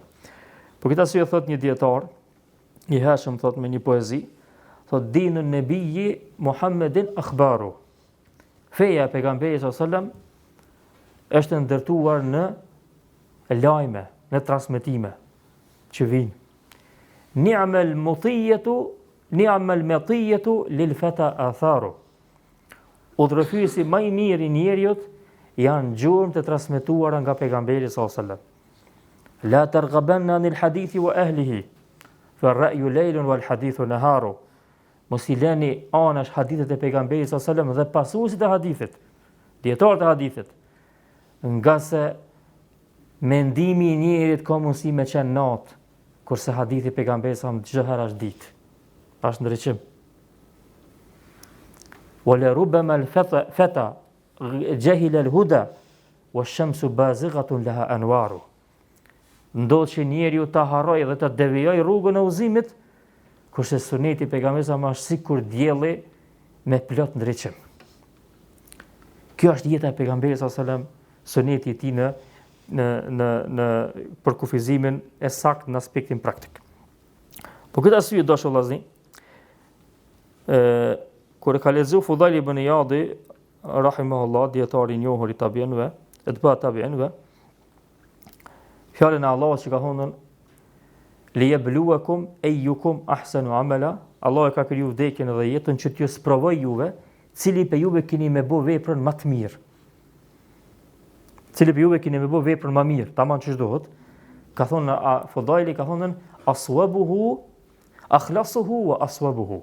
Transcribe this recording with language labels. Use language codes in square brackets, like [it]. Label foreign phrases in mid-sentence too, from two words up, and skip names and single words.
[sq] Por këtë arsye thot një dietar, I hershëm thot me një poezi, thot [ar] دين النبي محمد أخبار. [sq] Feja e pejgamberit [ar] صلى الله عليه وسلم [sq] është ndërtuar në lajme, në transmetime që vijnë. [ar] نعم المطية نعم المطية للفتى آثار. [sq] Udhërfyesi më I mirë I njerëzit janë gjurmë të transmetuara nga pejgamberi [ar] صلى الله عليه وسلم. لا ترغبن عن الحديث وأهله فالرأي ليل والحديث نهار. [sq] Mos I lëni anash hadithet e pejgamberit [ar] صلى الله عليه وسلم [sq] dhe pasuesit e hadithit, dietarët e hadithit, nga se mendimi I njerit ka mundësi me qenë natë, kurse hadithi pejgamberit [ar] صلى الله عليه وسلم [sq] çdo herë është ditë. Është ndryshim. [ar] ولربما جهل الفتى الهدى والشمس بازغة لها أنوار. [sq] Ndodh që njeriu ta harrojë dhe ta devijojë rrugën e udhëzimit, kurse suneti pejgamberit është sikur dielli me plot ndriçim. Kjo është jeta e pejgamberit [ar] صلى الله عليه وسلم, [sq] suneti I tij në përkufizimin e saktë në aspektin praktik. Po këtë arsye dashur vëllazëni, kur e ka lexuar Fudail ibn Iyadi rahimahullah, dietari I njohur I tabiinëve, e të tabiinëve, fjalën e Allahut që ka thonë [ar] ليبلوكم أيكم أحسن عملا, [sq] Allah e ka kriju vdekjen dhe jetën që t'ju sprovoj juve, cili pe juve keni me bë veprën më të mirë. Cili pe juve keni me bë veprën më mirë, tamam ç'është dohet. Ka thonë Fudaili ka thonë [ar] أصوبه أخلصه وأصوبه.